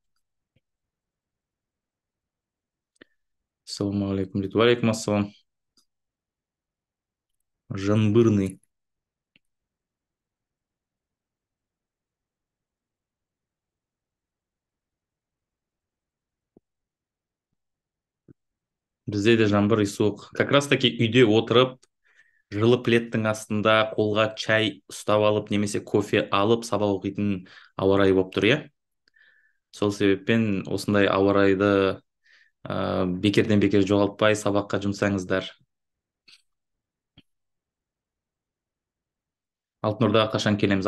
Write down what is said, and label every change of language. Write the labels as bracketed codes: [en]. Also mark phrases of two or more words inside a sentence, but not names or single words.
[kk] Ассалаумағалейкум. Уағалейкум ассалам. Жаңбырный. Бізде де жаңбыр суық. [ru] Как раз таки [kk] үйде отырып, жылы пледтің астында қолға чай ұстап алып немесе кофе алып сабақ оқитын ауа райы болып тұр, иә? Сол себеппен осындай ауа райды бекерден бекер жоғалтпай сабаққа жұмсаңыздар. Алтын Ордаға қашан келеміз?